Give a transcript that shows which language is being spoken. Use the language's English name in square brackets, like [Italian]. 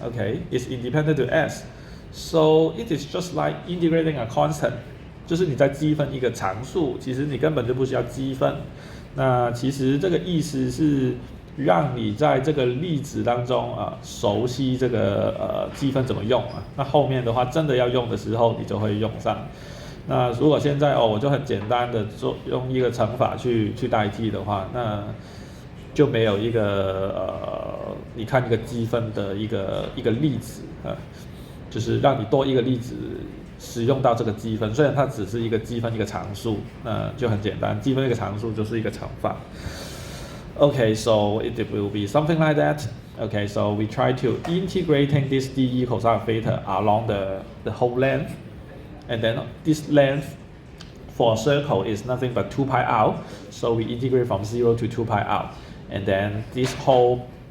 [English] Okay, it's independent to s. So it is just like integrating a constant. [Chinese] 就是你在积分一个常数，其实你根本就不需要积分。那其实这个意思是让你在这个例子当中熟悉这个积分怎么用那后面的话真的要用的时候你就会用上。那如果现在我就很简单的用一个乘法去代替的话，那就没有一个你看一个积分的一个例子就是让你多一个例子使用到这个积分，虽然它只是一个积分一个常数，那就很简单，积分一个常数就是一个乘法。 [English] Okay, so it will be something like that. Okay, so we try to integrating this dE cosine theta along the whole length, and then this length for a circle is nothing but 2 pi r. So we integrate from 0 to 2 pi r, and then this whole